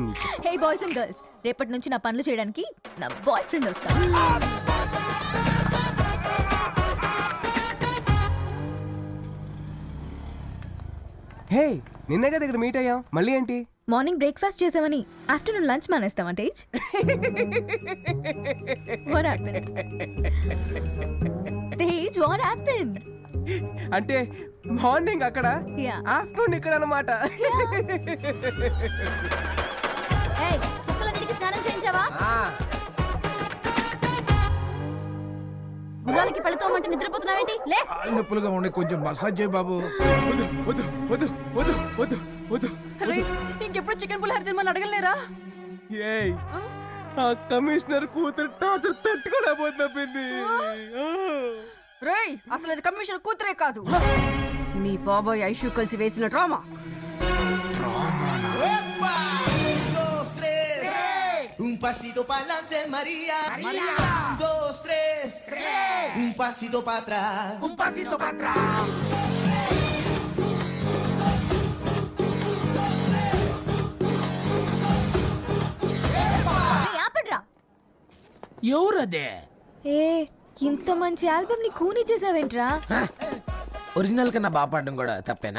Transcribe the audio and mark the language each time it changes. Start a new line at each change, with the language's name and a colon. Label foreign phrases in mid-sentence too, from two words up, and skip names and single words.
English: hey boys and girls,
Telugu: రేపటి నుంచి నా పనులు చేయడానికి నా బాయ్ ఫ్రెండ్ వస్తా. హే, నిన్నే కదా ఇక్కడ మీట్ అయ్యాం, మళ్ళీ ఏంటి?
English: morning breakfast
Telugu: చేసామని
English: afternoon lunch
Telugu: మానేస్తావా తేజ్?
English: What happened? తేజ్, what happened?
Telugu: అంటే మార్నింగ్ అక్కడ,
English: Yeah.
Telugu: ఆఫ్టర్నూన్ ఇక్కడ అన్నమాట. ఏయ్, కుక్కలన్నిటికీ స్నానం చేయించావా? గుర్రాలకి పళ్ళతోమంటే నిద్రపోతున్నావేంటి? లే. కాళ్ళు నొప్పులుగా ఉండే, కొంచెం మసాజ్ చేయి బాబు. వద్దు వద్దు వద్దు వద్దు వద్దు వద్దు. ఇంకెప్పుడు చికెన్ పులిహోర తినమని అడగలేరా? ఏయ్, ఆ కమిషనర్ కూతురు టార్చర్ తట్టుకోలేకపోతున్నా పిండి. రేయ్, అసలు అది కమిషనర్ కూతురే కాదు, మీ బాబాయ్ ఐషు కలిసి వేసిన డ్రామా.
Spanish: Un pasito para adelante, María. María. 1, 2, 3. Un pasito para atrás. Un pasito para atrás.
Telugu: ఆపడ్రా. ఎవరదే? ఏ, ఇంత మంచి ఆల్బమ్ ని కూని చేసావేంట్రా? ఒరిజినల్ కన్నా బాగా పాడడం కూడా తప్పేనా?